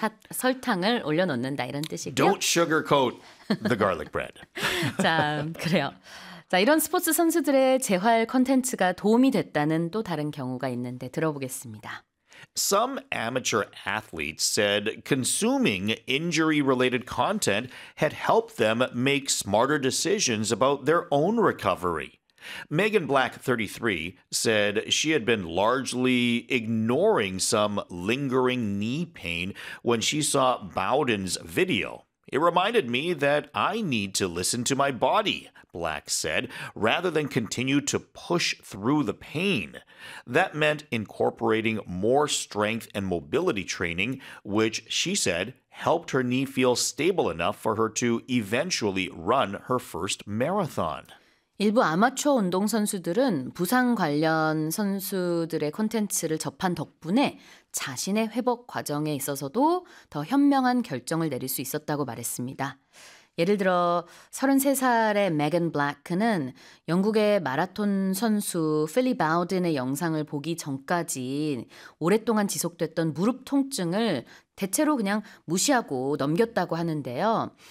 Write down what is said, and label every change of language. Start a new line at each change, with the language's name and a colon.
Korean: 위에다 설탕을 올려놓는다 이런 뜻이고요.
English: Don't sugarcoat the garlic bread.
Korean: 자, 그래요. 자, 이런 스포츠 선수들의 재활 콘텐츠가 도움이 됐다는 또 다른 경우가 있는데 들어보겠습니다.
English: Some amateur athletes said consuming injury-related content had helped them make smarter decisions about their own recovery. Megan Black, 33, said she had been largely ignoring some lingering knee pain when she saw Bowden's video. It reminded me that I need to listen to my body, Black said, rather than continue to push through the pain. That meant incorporating more strength and mobility training, which she said helped her knee feel stable enough for her to eventually run her first marathon.
Korean: 일부 아마추어 운동선수들은 부상 관련 선수들의 콘텐츠를 접한 덕분에 자신의 회복 과정에 있어서도 더 현명한 결정을 내릴 수 있었다고 말했습니다. 예를 들어, 33살의 Megan Black는 영국의 마라톤 선수 Philly Bowden의 영상을 보기 전까지 오랫동안 지속됐던 무릎 통증을 대체로 그냥 무시하고 넘겼다고 하는데요.